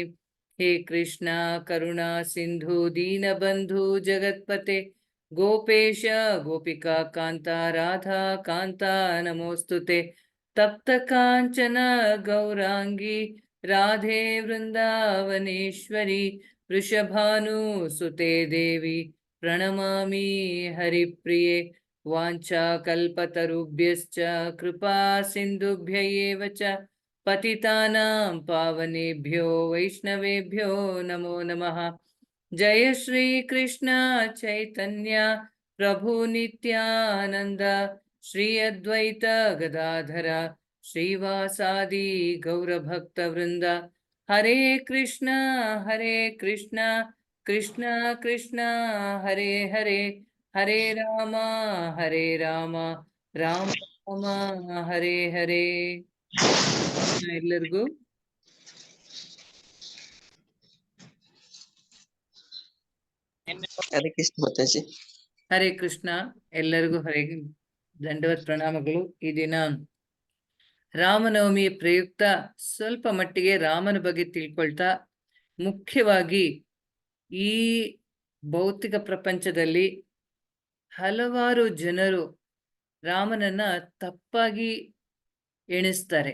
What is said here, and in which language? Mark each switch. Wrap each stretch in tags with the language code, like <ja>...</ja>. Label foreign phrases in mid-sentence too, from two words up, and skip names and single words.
<sa>ಹೇ ಕೃಷ್ಣ ಕರುಣಾ ಸಿಂಧು ದೀನಬಂಧು ಜಗತ್ಪತೆ ಗೋಪೇಶ ಗೋಪಿಕಾ ಕಾಂತ ರಾಧಾ ಕಾಂತ ನಮೋಸ್ತುತೆ. ತಪ್ತ ಕಾಂಚನ ಗೌರಾಂಗಿ ರಾಧೆ ವೃಂದಾವನೇಶ್ವರಿ ವೃಷಭಾನುಸುತೆ ದೇವಿ ಪ್ರಣಮಾಮಿ ಹರಿಪ್ರಿಯೆ. ವಾಂಛಾಕಲ್ಪತರುಭ್ಯಶ್ಚ ಕೃಪಾ ಸಿಂಧುಭ್ಯ ಏವ ಚ ಪತಿತಾನಾಂ ಪಾವನೇಭ್ಯೋ ವೈಷ್ಣವೇಭ್ಯೋ ನಮೋ ನಮಃ. ಜಯ ಶ್ರೀ ಕೃಷ್ಣ ಚೈತನ್ಯ ಪ್ರಭು ನಿತ್ಯಾನಂದ ಶ್ರೀ ಅದ್ವೈತ ಗದಾಧರ ಶ್ರೀವಾಸಾದಿ ಗೌರಭಕ್ತ ವೃಂದ. ಹರೇ ಕೃಷ್ಣ ಕೃಷ್ಣ ಕೃಷ್ಣ ಹರೇ ಹರೇ, ಹರೇ ರಾಮ ರಾಮ ರಾಮ ಹರೇ ಹರೇ.</sa> <kn>ಎಲ್ಲರಿಗೂ</kn> <sa>ಹರೇ ಕೃಷ್ಣ ಮಾತಾಜಿ. ಹರೇ ಕೃಷ್ಣ.</sa> <kn>ಎಲ್ಲರಿಗೂ</kn> <sa>ಹರೇ ದಂಡವತ್</sa> <kn>ಪ್ರಣಾಮಗಳು. ಈ ದಿನ ರಾಮನವಮಿ ಪ್ರಯುಕ್ತ ಸ್ವಲ್ಪ ಮಟ್ಟಿಗೆ ರಾಮನ ಬಗ್ಗೆ ತಿಳ್ಕೊಳ್ತಾ, ಮುಖ್ಯವಾಗಿ ಈ ಭೌತಿಕ ಪ್ರಪಂಚದಲ್ಲಿ ಹಲವಾರು ಜನರು ರಾಮನನ್ನ ತಪ್ಪಾಗಿ ಎಣಿಸ್ತಾರೆ.</kn>